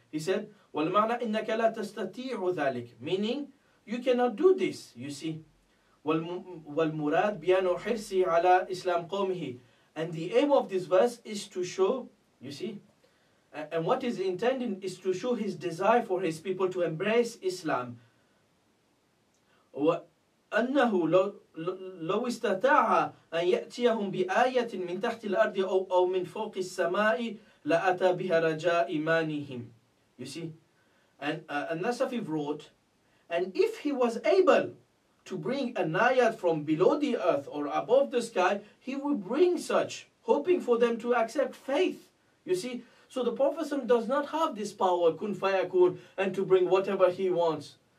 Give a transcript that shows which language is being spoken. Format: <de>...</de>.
<en>He said,</en> <ar>وَالْمَعْنَى إِنَّكَ لَا تَسْتَطِيعُ ذَلِكَ,</ar> <en>meaning, you cannot do this, you see.</en> <ar>وَالْمُرَادْ بِيَانُ حِرْسِهِ عَلَى إِسْلَامِ قَوْمِهِ.</ar> <en>And the aim of this verse is to show, you see, and what is intended is to show his desire for his people to embrace Islam.</en> <ar>وأنه لو استطاع أن يأتيهم بآية من تحت الأرض أو من فوق السماء لأتى بها رجاء إيمانهم.</ar> <en>You see, and Nasafi wrote, and if he was able to bring an ayat from below the earth or above the sky, he would bring such, hoping for them to accept faith. You see, so the Prophet does not have this power, kun fayakun, and to bring whatever he wants.</en>